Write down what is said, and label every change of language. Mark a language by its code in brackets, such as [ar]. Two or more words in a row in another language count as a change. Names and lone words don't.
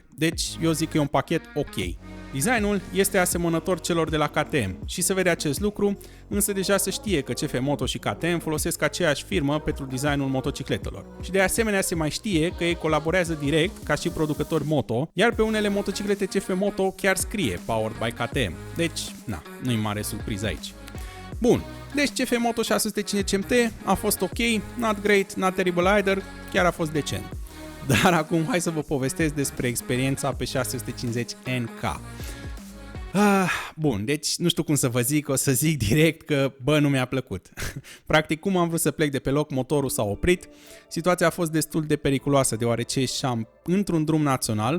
[ro] Deci eu zic că e un pachet ok. Designul este asemănător celor de la KTM și se vede acest lucru, însă deja se știe că CF Moto și KTM folosesc aceeași firmă pentru designul motocicletelor. Și de asemenea se mai știe că ei colaborează direct ca și producători moto, iar pe unele motociclete CF Moto chiar scrie [en] Powered by KTM. [ro] Deci, nu-i mare surpriză aici. Bun, deci CF Moto 650 MT a fost ok, [en] not great, not terrible either, [ro] chiar a fost decent. Dar acum hai să vă povestesc despre experiența pe 650 NK. Bun, deci nu știu cum să vă zic, o să zic direct că nu mi-a plăcut. Practic, cum am vrut să plec de pe loc, motorul s-a oprit. Situația a fost destul de periculoasă, deoarece ieșeam într-un drum național.